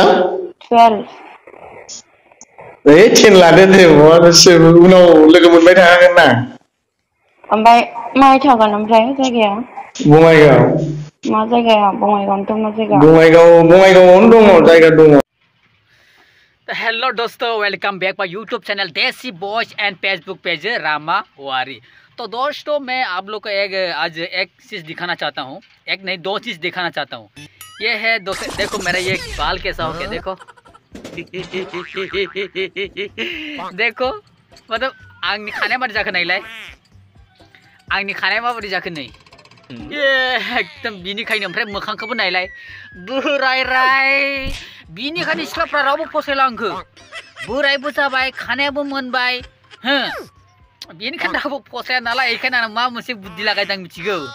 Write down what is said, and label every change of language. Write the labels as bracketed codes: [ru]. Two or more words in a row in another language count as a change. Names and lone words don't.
[brx] 12 10 लादो दे उनाव लोगो मोनबाय थाखागोन ना ओमफ्राय माहाय थागोन ओमफ्राय जायगाया बङाइगाव मा जायगाया बङाइगावनोथ' मा जायगा बङाइगावआवनो दङ जायगा दङ [en] Hello doston welcome back my YouTube channel Desi Boys and Facebook page Rama Wari. [hi] तो दोस्तों मैं आप लोग को आज एक चीज़ दिखाना चाहता हूँ, एक नहीं 2 चीज़ दिखाना चाहता हूँ। ये है दोस्तों देखो मेरा ये बाल कैसा हो गया देखो देखो मतलब [brx] आंनि खानाया मारै जाखो नायलाय आंनि खानाया माबोरै जाखो नै [hi] ये एकदम [brx] बिनिखायनो ओमफ्राय मोखांखौबो नायलाय बोरायराय बिनिखायनो सिख्लाफ्रा रावबो फसायला आंखौ बोरायबो जाबाय खानायाबो मोनबाय हो बेनिखायनो रावबो फसाया नालाय बेखायनो आं मा मोनसे बुद्धि लागायदों आं मिथिगौ